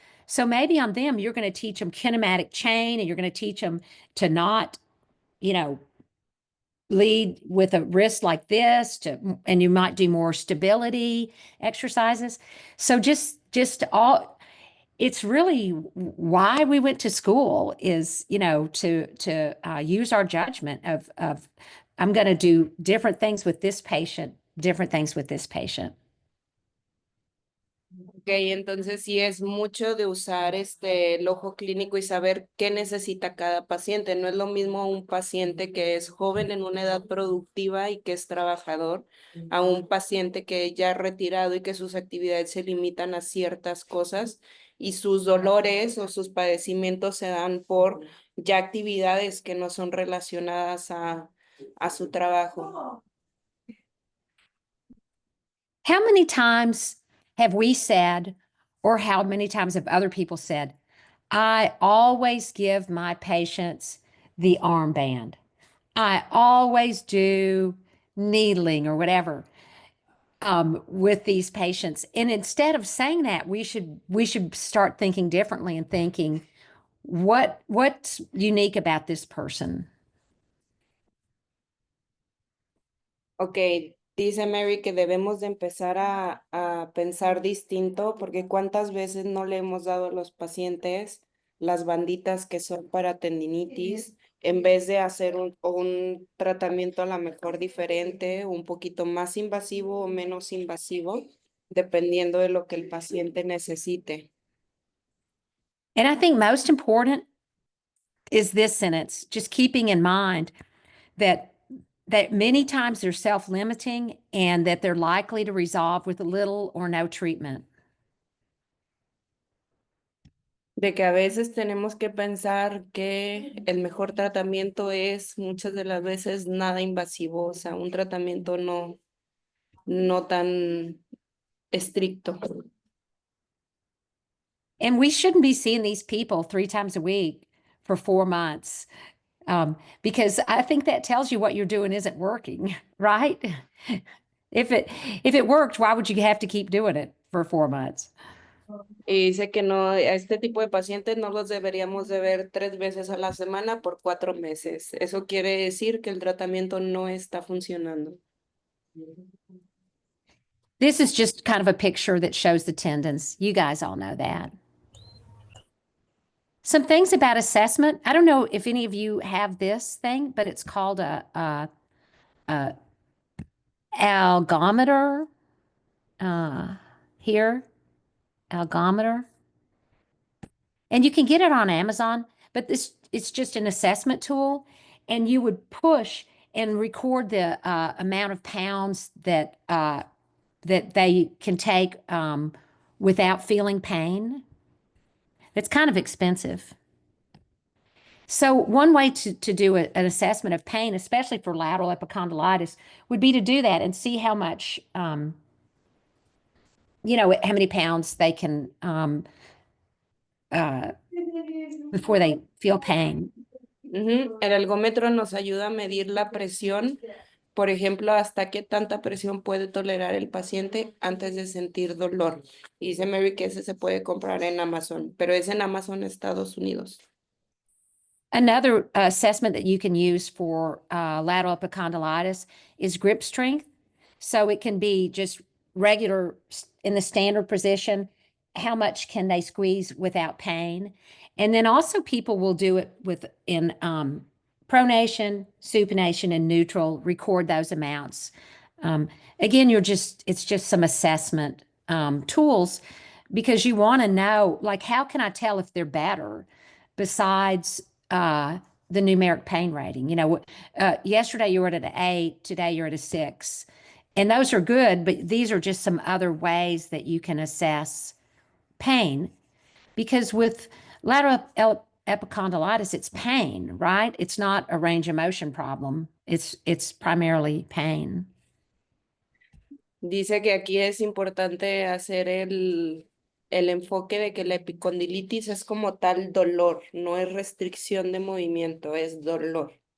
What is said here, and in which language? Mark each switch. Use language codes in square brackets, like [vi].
[en] So maybe on them, you're going to teach them kinematic chain and you're going to teach them to not, you know, lead with a wrist like this to, and you might do more stability exercises. So just all, it's really why we went to school is, to use our judgment of I'm going to do different things with this patient, different things with this patient. [es] Ok, entonces sí es mucho de usar el ojo clínico y saber qué necesita cada paciente. No es lo mismo un paciente que es joven en una edad productiva y que es trabajador, a un paciente que ya es retirado y que sus actividades se limitan a ciertas cosas y sus dolores o sus padecimientos se dan por ya actividades que no son relacionadas a su trabajo. [en] How many times have we said, or how many times have other people said, I always give my patients the armband. I always do needling or whatever with these patients. And instead of saying that, we should start thinking differently and thinking, what's unique about this person? [es] Ok, dice Mary que debemos de empezar a pensar distinto porque cuántas veces no le hemos dado a los pacientes las banditas que son para tendinitis en vez de hacer un tratamiento a lo mejor diferente, un poquito más invasivo o menos invasivo, dependiendo de lo que el paciente necesite. [en] And I think most important is this sentence, just keeping in mind that many times they're self-limiting and that they're likely to resolve with little or no treatment. [es] De que a veces tenemos que pensar que el mejor tratamiento es muchas de las veces nada invasivo, o sea, un tratamiento no tan estricto. [en] And we shouldn't be seeing these people 3 times a week for 4 months, because I think that tells you what you're doing isn't working, right? If it worked, why would you have to keep doing it for 4 months? [es] Y dice que no, a este tipo de pacientes no los deberíamos de ver 3 veces a la semana por 4 meses. Eso quiere decir que el tratamiento no está funcionando. [en] This is just kind of a picture that shows the tendons. You guys all know that. Some things about assessment. I don't know if any of you have this thing, but it's called a algometer. Here, algometer. And you can get it on Amazon, but it's just an assessment tool. And you would push and record the amount of pounds that that they can take without feeling pain. It's kind of expensive. So one way to do an assessment of pain, especially for lateral epicondylitis, would be to do that and see how much, how many pounds they can before they feel pain. Ujú. [es] El ergómetro nos ayuda a medir la presión, por ejemplo, hasta qué tanta presión puede tolerar el paciente antes de sentir dolor. Y dice Mary que ese se puede comprar en Amazon, pero es en Amazon, Estados Unidos. [en] Another assessment that you can use for lateral epicondylitis is grip strength. So it can be just regular in the standard position. How much can they squeeze without pain? And then also people will do it in pronation, supination, and neutral, record those amounts. Again, it's just some assessment tools because you want to know, like, how can I tell if they're better besides the numeric pain rating? Yesterday you were at an 8, today you're at a 6. And those are good, but these are just some other ways that you can assess pain. Because with lateral epicondylitis, it's pain, right? It's not a range of motion problem. It's primarily pain. [es] Dice que aquí es importante hacer el enfoque de que la epicondilitis es como tal dolor, no es restricción de movimiento, es dolor.